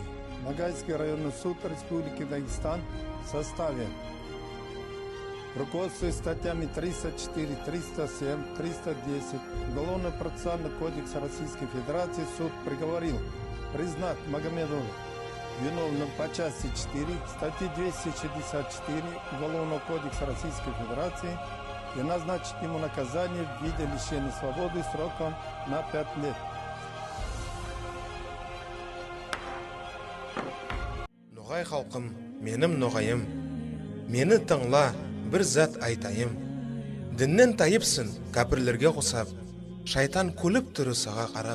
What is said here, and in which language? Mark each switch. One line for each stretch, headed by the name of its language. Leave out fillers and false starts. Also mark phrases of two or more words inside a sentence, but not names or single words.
Russian: Ногайский районный суд Республики Дагестан в составе, руководствуясь статьями 304, 307, 310 Уголовно-процессуального кодекса Российской Федерации, суд приговорил признать Магомедова виновным по части 4 статьи 264 Уголовного кодекса Российской Федерации и назначить ему наказание в виде лишения свободы сроком на 5 лет.
Nogai: Ноғай халқым, менім ноғайым, мені тыңла, бір зат айтайым. Діннен тайыпсың, кәпірлерге қосап, шайтан күліп тұры саға қарап.